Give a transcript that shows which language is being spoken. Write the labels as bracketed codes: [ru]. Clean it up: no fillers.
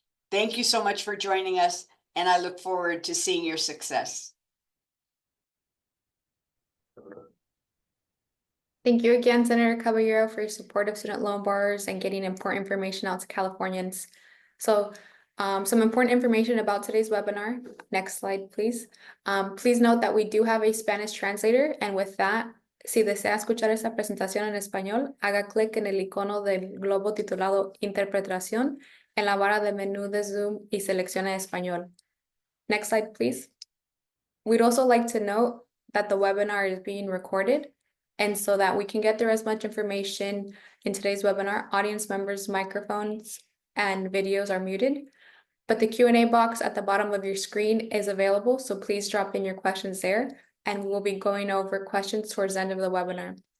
[en] Thank you so much for joining us, and I look forward to seeing your success. Thank you again, Senator Caballero, for your support of student loan borrowers and getting important information out to Californians. So, some important information about today's webinar. Next slide, please. Please note that we do have a Spanish translator, and with that, [es] si desea escuchar esta presentación en español, haga clic en el icono del globo titulado Interpretación en la barra de menú de Zoom y seleccione español. [en] Next slide, please. We'd also like to note that the webinar is being recorded, and so that we can get through as much information in today's webinar, audience members' microphones and videos are muted, but the Q&A box at the bottom of your screen is available, so please drop in your questions there, and we'll be going over questions towards the end of the webinar.